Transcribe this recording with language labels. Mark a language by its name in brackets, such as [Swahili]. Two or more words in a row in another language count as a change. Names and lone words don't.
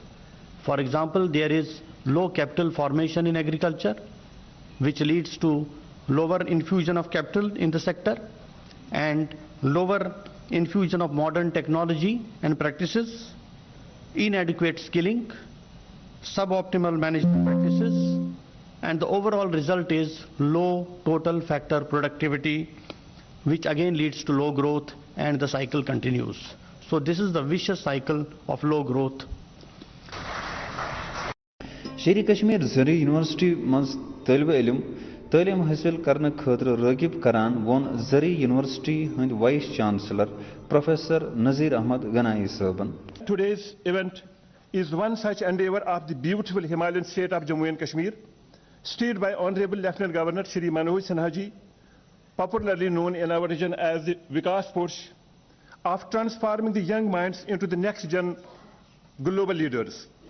[English] For example, there is low capital formation in agriculture, which leads to lower infusion of capital in the sector and lower infusion of modern technology and practices, inadequate skilling, suboptimal management practices, and the overall result is low total factor productivity, which again leads to low growth, and the cycle continues. So this is the vicious cycle of low growth. [Kashmiri] शेरी कश्मीर जरी यूनिवर्सिटी मज तलब इलम तालीम हासिल करने खतर रागिब करान वोन जरी यूनिवर्सिटी हंद [English] vice chancellor [Kashmiri] प्रोफेसर नजीर अहमद गनाई साहबन. [English] Today's event is one such endeavor of the beautiful Himalayan state of Jammu and Kashmir, steered by Honorable Lieutenant Governor Shri Manoj Sinha ji, popularly known in our region as the Vikas Push, of transforming the young minds into the next gen global leaders.